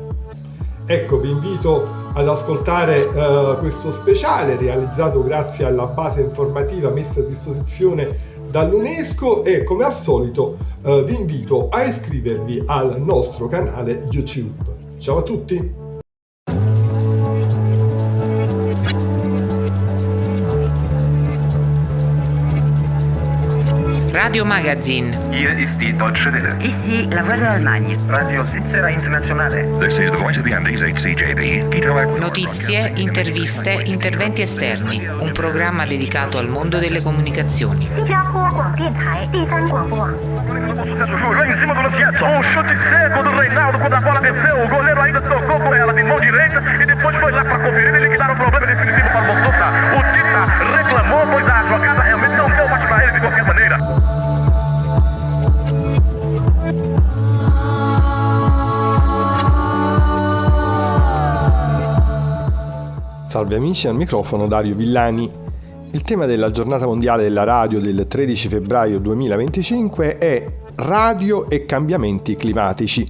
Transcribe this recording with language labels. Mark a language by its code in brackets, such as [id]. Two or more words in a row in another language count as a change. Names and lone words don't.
[it] Ecco, vi invito ad ascoltare questo speciale realizzato grazie alla base informativa messa a disposizione dall'UNESCO e, come al solito, vi invito a iscrivervi al nostro canale YouTube. Ciao a tutti! Radio Magazine. [de] Hier ist die Deutsche Welle. [fr] Ici la voix de l'Allemagne. [it] Radio Svizzera Internazionale. [en] This is the voice of the Andes, HCJB. [it] Notizie, interviste, interventi esterni. Un programma dedicato al mondo delle comunicazioni. [pt] Lá em cima do Luciano, um chute seco do Reinaldo quando a bola desceu. O goleiro ainda tocou por ela de mão direita e depois foi lá para conferir e liquidar o problema definitivo para o Montota. O Tita reclamou, pois a jogada realmente não deu mais para ele de qualquer maneira. [it] Salve amici, al microfono Dario Villani. Il tema della giornata mondiale della radio del 13 febbraio 2025 è radio e cambiamenti climatici.